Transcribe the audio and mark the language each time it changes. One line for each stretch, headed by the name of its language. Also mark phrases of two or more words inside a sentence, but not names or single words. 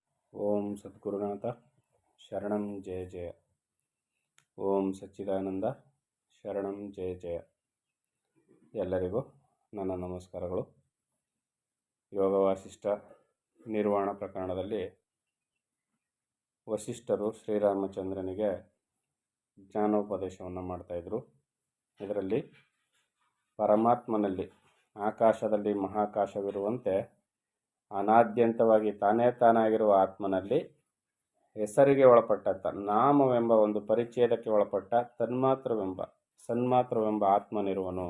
Sanskrit: ಓಂ ಸದ್ಗುರುನಾಥ ಶರಣಂ ಜಯ ಜಯ. ಓಂ ಸಚ್ಚಿದಾನಂದ ಶರಣಂ ಜಯ ಜಯ.
Kannada: ಎಲ್ಲರಿಗೂ ನನ್ನ ನಮಸ್ಕಾರಗಳು. ಯೋಗ ವಾಸಿಷ್ಠ ನಿರ್ವಾಣ ಪ್ರಕರಣದಲ್ಲಿ ವಸಿಷ್ಠರು ಶ್ರೀರಾಮಚಂದ್ರನಿಗೆ ಜ್ಞಾನೋಪದೇಶವನ್ನು ಮಾಡ್ತಾಯಿದ್ರು. ಇದರಲ್ಲಿ ಪರಮಾತ್ಮನಲ್ಲಿ ಆಕಾಶದಲ್ಲಿ ಮಹಾಕಾಶವಿರುವಂತೆ ಅನಾದ್ಯಂತವಾಗಿ ತಾನೇ ತಾನಾಗಿರುವ ಆತ್ಮನಲ್ಲಿ ಹೆಸರಿಗೆ ಒಳಪಟ್ಟ ನಾಮವೆಂಬ ಒಂದು ಪರಿಚ್ಛೇದಕ್ಕೆ ಒಳಪಟ್ಟ ಸನ್ಮಾತ್ರವೆಂಬ ಆತ್ಮನಿರುವನು.